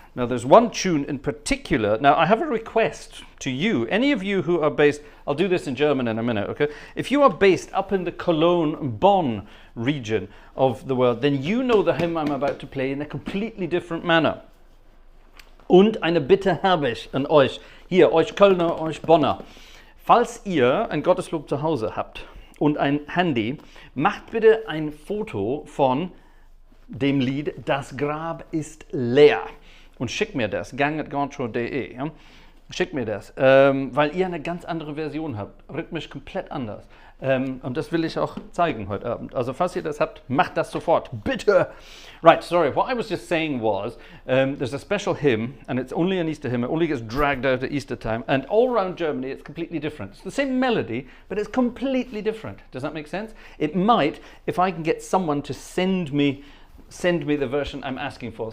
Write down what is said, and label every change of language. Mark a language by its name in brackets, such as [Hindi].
[English] Now, there's one tune in particular. Now, I have a request to you. Any of you who are based, I'll do this in German in a minute, okay? If you are based up in the Cologne-Bonn region of the world, then you know the hymn I'm about to play in a completely different manner. [German] Und eine Bitte habe ich an euch, hier, euch Kölner, euch Bonner. Falls ihr ein Gotteslob zu Hause habt und ein Handy, macht bitte ein Foto von dem Lied Das Grab ist leer und schickt mir das, gang@gartshore.de. Ja? Schickt mir das, weil ihr eine ganz andere Version habt, rhythmisch komplett anders. Und das will ich auch zeigen heute Abend. Also falls ihr das habt, macht das sofort, bitte! [English] Right, sorry, what I was just saying was, there's a special hymn, and it's only an Easter hymn, it only gets dragged out at Easter time, and all around Germany it's completely different. It's the same melody, but it's completely different. Does that make sense? It might, if I can get someone to send me the version I'm asking for.